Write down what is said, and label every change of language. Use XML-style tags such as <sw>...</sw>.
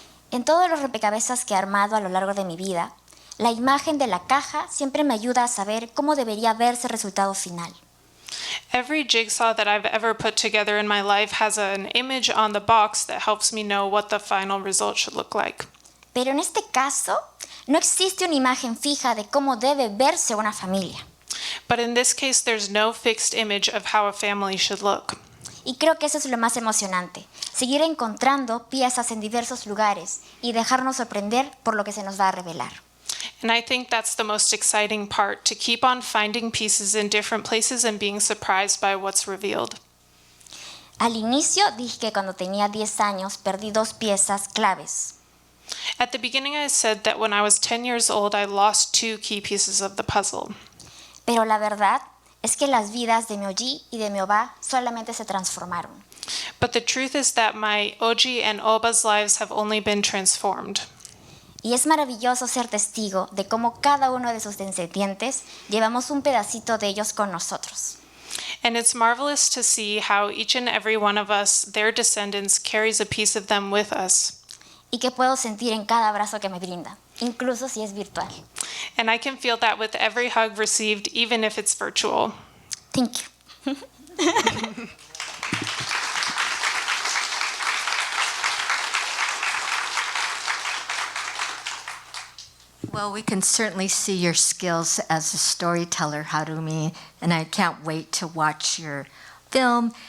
<es>En todos los rompecabezas que he armado a lo largo de mi vida, la imagen de la caja siempre me ayuda a saber cómo debería verse el resultado final.</es> <en>Every jigsaw that I've ever put together in my life has an image on the box that helps me know what the final result should look like.</en> <es>Pero en este caso, no existe una imagen fija de cómo debe verse una familia.</es> <en>But in this case, there's no fixed image of how a family should look.</en> <es>Y creo que eso es lo más emocionante, seguir encontrando piezas en diversos lugares y dejarnos sorprender por lo que se nos va a revelar.</es> <en>And I think that's the most exciting part, to keep on finding pieces in different places and being surprised by what's revealed.</en> <es>Al inicio dije que cuando tenía 10 años perdí 2 piezas claves.</es> <en>At the beginning, I said that when I was 10 years old, I lost 2 key pieces of the puzzle.</en> <es>Pero la verdad es que las vidas de mi oji y de mi oba solamente se transformaron.</es> <en>But the truth is that my oji and oba's lives have only been transformed.</en> <es>Y es maravilloso ser testigo de cómo cada uno de sus descendientes llevamos un pedacito de ellos con nosotros.</es> <en>And it's marvelous to see how each and every one of us, their descendants, carries a piece of them with us.</en> <es>Y que puedo sentir en cada abrazo que me brinda, incluso si es virtual.</es> <en>And I can feel that with every hug received, even if it's virtual. Thank you. Well, we can certainly see your skills as a storyteller, Harumi, and I can't wait to watch your film.</en>